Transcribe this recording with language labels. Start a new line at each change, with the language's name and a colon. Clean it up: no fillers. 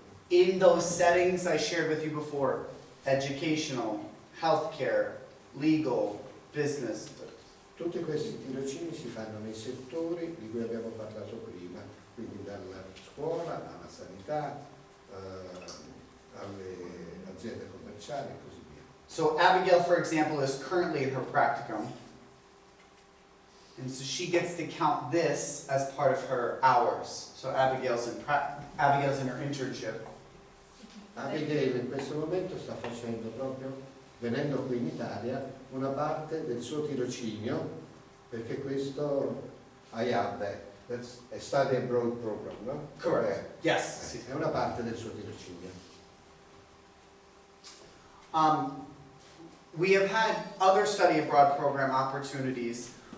English: in those settings I shared with you before, educational, healthcare, legal, business.
Italian: Tutti questi tirocini si fanno nei settori di cui abbiamo parlato prima, quindi dalla scuola alla sanità, alle aziende commerciali e così via.
English: So Abigail, for example, is currently in her practicum. And so she gets to count this as part of her hours. So Abigail's in her internship.
Italian: Abigail in questo momento sta facendo proprio, venendo qui in Italia, una parte del suo tirocinio, perché questo IAB,
English: that's a study abroad program,
Italian: no?
English: Correct. Yes.
Italian: È una parte del suo tirocinio.
English: We have had other study abroad program opportunities.